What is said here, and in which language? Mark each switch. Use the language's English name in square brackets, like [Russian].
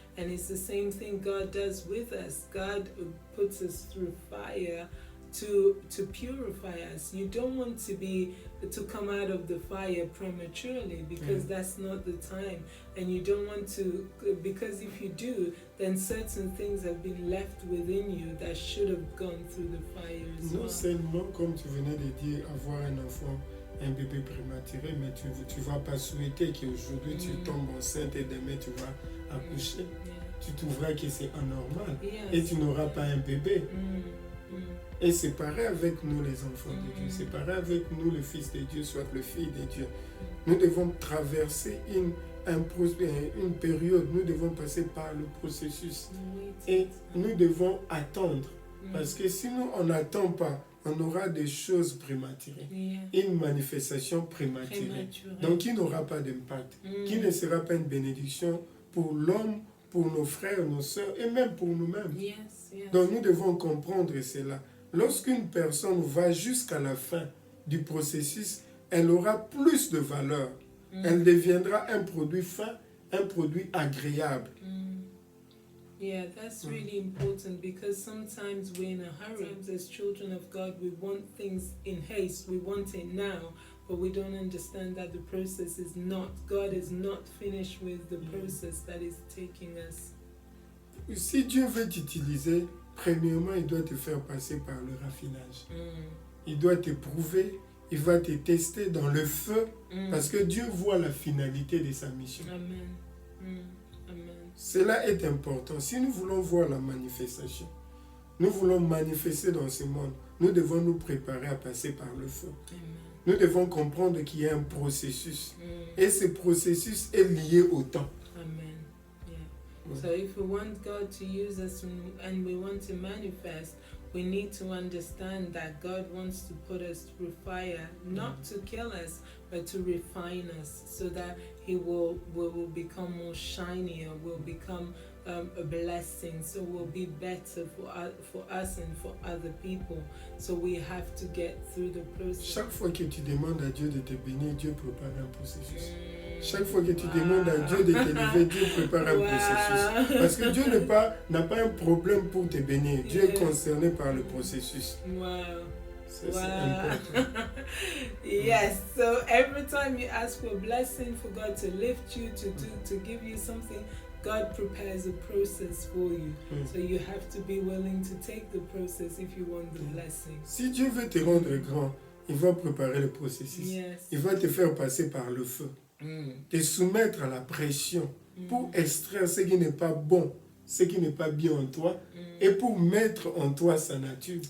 [English] And it's the same thing God does with us. God puts us through fire to purify us. You don't want to come out of the fire prematurely, because that's not the time. And you don't want to, because if you do, then certain things have been left within you that should have gone through the fire as well. [French] Non seulement, comme tu venais de dire, avoir un enfant, un bébé prématuré, mais tu vas pas souhaiter qu'aujourd'hui tu tombes enceinte et demain tu vas accoucher. Tu trouveras que c'est anormal et tu n'auras pas un bébé. Et c'est pareil avec nous les enfants de Dieu, c'est pareil avec nous le Fils de Dieu, soit le Fils de Dieu. Nous devons traverser une période, nous devons passer par le processus et nous devons attendre. Parce que si nous on n'attend pas, on aura des choses prématurées, une manifestation prématurée, donc qui n'aura pas d'impact, qui ne sera pas une bénédiction pour l'homme, pour nos frères, nos sœurs et même pour nous-mêmes. Donc nous devons comprendre cela. Lorsqu'une personne va jusqu'à la fin du processus, elle aura plus de valeur. Elle deviendra un produit fin, un produit agréable. [English] Yeah, that's really important, because sometimes we're in a hurry. Sometimes as children of God, we want things in haste. We want it now, but we don't understand that the process is not, God is not finished with the process that is taking us. [French] Si Dieu veut t'utiliser, premièrement, il doit te faire passer par le raffinage. Il doit te prouver, il va te tester dans le feu, parce que Dieu voit la finalité de sa mission. Amen. Amen. Cela est important. Si nous voulons voir la manifestation, nous voulons manifester dans ce monde, nous devons nous préparer à passer par le feu. Amen. Nous devons comprendre qu'il y a un processus. Et ce processus est lié au temps. [English] Amen. Yeah. So if we want God to use us and we want to manifest, we need to understand that God wants to put us through fire, not to kill us, but to refine us, so that we will become more shinier, will become a blessing, so we'll be better for us and for other people. So we have to get through the process. [French] Chaque fois que tu demandes à Dieu de te bénir, Dieu prépare un processus. Chaque fois que tu demandes à Dieu de t'élever, Dieu prépare un processus. Parce que Dieu n'a pas un problème pour te bénir. Dieu est concerné par le processus. C'est important. [English] Yes, so every time you ask for a blessing, for God to lift you, to give you something, God prepares a process for you. So you have to be willing to take the process if you want the blessing. [French] Si Dieu veut te rendre grand, il va préparer le processus. Il va te faire passer par le feu. Te soumettre à la pression pour extraire ce qui n'est pas bon, ce qui n'est pas bien en toi, et pour mettre en toi sa nature.